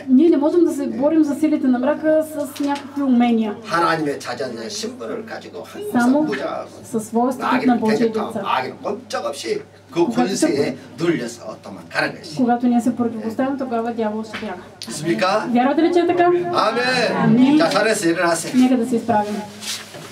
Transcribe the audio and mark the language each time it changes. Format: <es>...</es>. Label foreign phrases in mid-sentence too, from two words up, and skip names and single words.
<bg>Ние не можем да се борим за силите на мрака с някакви умения.</bg> <ko>하나님의 자녀의 신분을 가지고 항상</ko> <bg>Само</bg> <ko>무장하고</ko> <bg>със своя статут на</bg> <ko>마귀를</ko> <bg>Божие</bg> <ko>대적하고</ko> <bg>деца.</bg> <ko>마귀는 꼼짝없이 그 권세에 눌려서 도망가는 것이.</ko> <bg>Когато ние се противоставим, тогава дявол ще бяга.</bg> <ko>있습니까?</ko> <bg>Вярвате ли, че е така?</bg> <ko>아멘. 아멘. 자, 잘했어. 일어나세요.</ko> <bg>Нека да се изправим.</bg>